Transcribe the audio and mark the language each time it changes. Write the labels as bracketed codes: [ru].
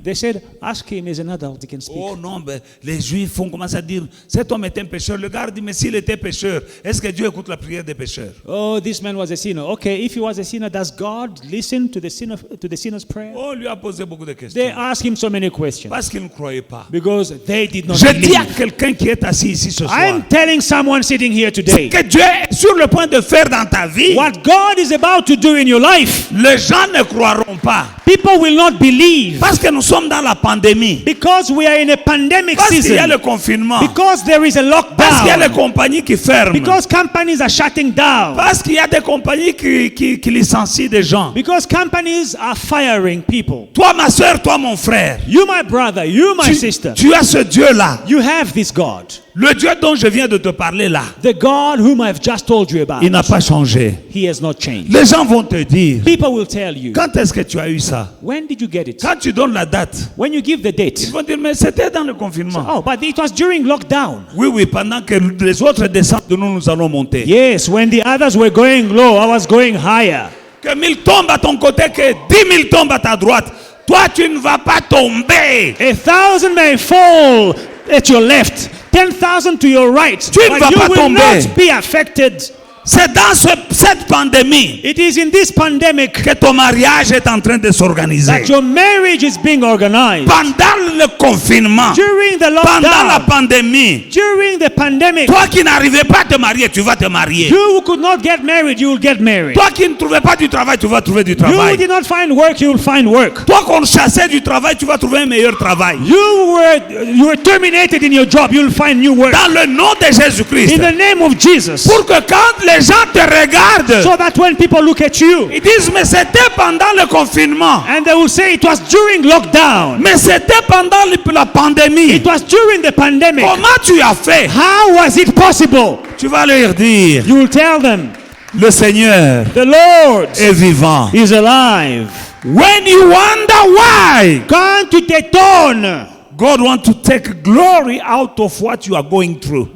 [en] They said, ask him, he's an adult, he can speak. [fr] Oh non, ben, les Juifs vont commencer à dire, cet homme est un pécheur. Le gars dit, mais s'il était pécheur, est-ce que Dieu écoute la prière des pécheurs? [en] Oh, this man was a sinner. Okay, if he was a sinner, does God listen to the sinner's prayer? [fr] On lui a posé beaucoup de questions. [en] They asked him so many questions [fr] Parce qu'il ne croyait pas. [en] because they did not [fr] Je dis à [en] believe. [fr] quelqu'un qui est assis ici ce soir, [en] I'm telling someone sitting here [fr] ce [en] today, [fr] que Dieu est sur le point de faire dans ta vie, [en] what God is about to do in your life, [fr] les gens ne croiront pas. [en] people will not believe [fr] Parce que nous sommes dans la pandémie. [en] because we are in a pandemic [fr] Parce qu'il y a [en] season, [fr] le confinement. [en] because there is a [fr] Parce qu'il y a les [en] lockdown, [fr] compagnies qui ferment. [en] because companies are shutting down, [fr] Parce qu'il y a des compagnies qui licencient des gens. [en] because companies are firing people. [fr] Toi, ma soeur, toi, mon frère, [en] You, my brother, you, my sister, [fr] tu as ce Dieu-là. [en] you have this God. [fr] Le Dieu dont je viens de te parler là, [en] The God whom I've just told you about, [fr] il n'a pas changé. [en] He has not changed. [fr] Les gens vont te dire, [en] People will tell you, [fr] quand est-ce que tu as eu ça? [en] when did you get it? [fr] Quand tu donnes la date, [en] When you give the [fr] ils [en] date. [fr] vont dire, mais c'était dans le confinement. [en] Oh, but it was during lockdown. [fr] Oui, oui, pendant que les autres descendent de nous, nous allons monter. [en] Yes, when the others were going low, I was going higher. [fr] Que 1000 tombent à ton côté, que 10 000 tombent à ta droite. Toi, tu ne vas pas tomber. [en] 1,000 may fall at your left, 10,000 to your right, [fr] Tu ne vas [en] but you [fr] pas [en] will [fr] tomber. [en] not be affected. [fr] C'est dans cette pandémie [en] It is in this pandemic [fr] que ton mariage est en train de s'organiser. [en] that your marriage is being organized. [fr] Pendant le confinement, [en] During the [fr] pendant la [en] lockdown, [fr] pandémie, [en] during the pandemic, [fr] toi qui n'arrivais pas à te marier, tu vas te marier. [en] you who could not get married, you will get married. [fr] Toi qui ne trouvais pas du travail, tu vas trouver du [en] You who [fr] travail. [en] did not find work, you will find work. [fr] Toi qu'on chassait du travail, tu vas trouver un meilleur travail. [en] You were terminated in your job, you will find new work. [fr] Dans le nom de Jésus-Christ. [en] In the name of Jesus. [fr] Pour que quand les gens te regardent, [en] So that when people look at you [fr] ils disent, mais c'était pendant le confinement. [en] and they will say it was during lockdown, [fr] Mais c'était pendant la pandémie. [en] it was during the pandemic. [fr] Comment tu as fait? [en] How was it possible? [fr] Tu vas leur dire, [en] You will tell them, [fr] le Seigneur [en] the Lord [fr] est vivant. [en] is alive. When you wonder why, [fr] Quand tu t'étonnes, [en] God wants to take glory out of what you are going through.